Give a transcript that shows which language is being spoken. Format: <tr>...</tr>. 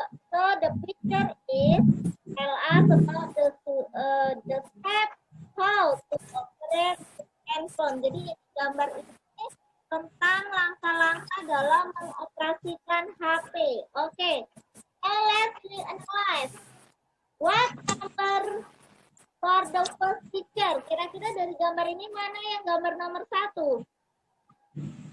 <en>So the picture is tell us about the step how to operate handphone.</en> <id>Jadi gambar ini tentang langkah-langkah dalam mengoperasikan HP.</id> <en>Okay, and let's analyze. What number for the first picture?</en> <id>Kira-kira dari gambar ini mana yang gambar nomor 1?</id>